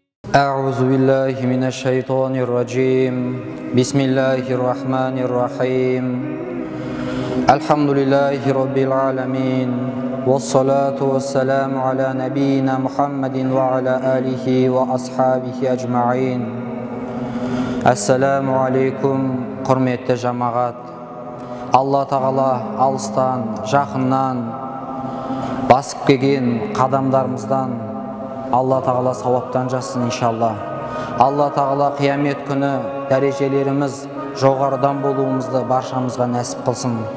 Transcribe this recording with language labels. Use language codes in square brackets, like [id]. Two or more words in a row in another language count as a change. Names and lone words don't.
[ar] أعوذ بالله من الشيطان الرجيم بسم الله الرحمن الرحيم الحمد لله رب العالمين والصلاة والسلام على نبينا محمد وعلى آله وأصحابه أجمعين السلام عليكم, [kk] құрметті жамағат. Алла тағала алыстан, жақыннан басып келген қадамдарымыздан Алла тағала сауаптан жазсын иншалла. Алла тағала қиямет күні дәрежелеріміз жоғарыдан болуымызды баршамызға нәсіп қылсын.